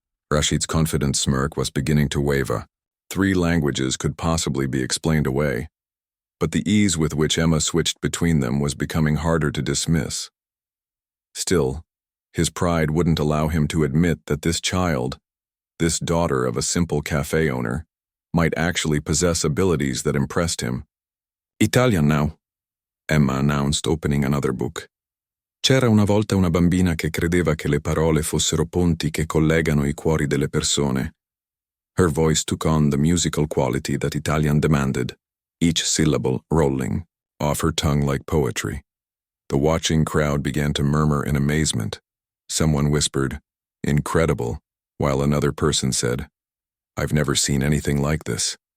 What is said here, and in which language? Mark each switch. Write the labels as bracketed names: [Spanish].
[English] Rashid's confident smirk was beginning to waver. 3 languages could possibly be explained away, but the ease with which Emma switched between them was becoming harder to dismiss. Still, his pride wouldn't allow him to admit that this child, this daughter of a simple cafe owner, might actually possess abilities that impressed him. Italian now, Emma announced, opening another book. [Italian] C'era una volta una bambina che credeva che le parole fossero ponti che collegano i cuori delle persone. [English] Her voice took on the musical quality that Italian demanded, each syllable rolling off her tongue like poetry. The watching crowd began to murmur in amazement. Someone whispered, "Incredible," while another person said, "I've never seen anything like this."